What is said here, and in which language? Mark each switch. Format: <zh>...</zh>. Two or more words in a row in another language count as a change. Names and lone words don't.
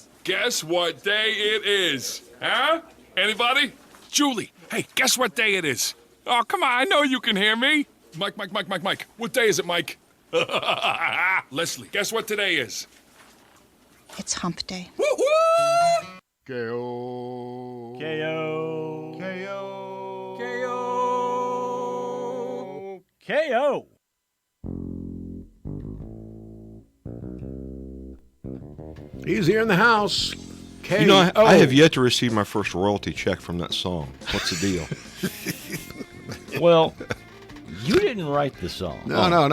<en>Guess what day it is? Huh? Anybody? Julie, hey, guess what day it is? Oh, come on, I know you can hear me. Mike. What day is it, Mike? Leslie, guess what today is? It's hump day. Woo-hoo! K-O. K-O. K-O. K-O. K-O. He's here in the house. K-O. You know, I have yet to receive my first royalty check from that song. What's the deal? Well, you didn't write the song. No.</en>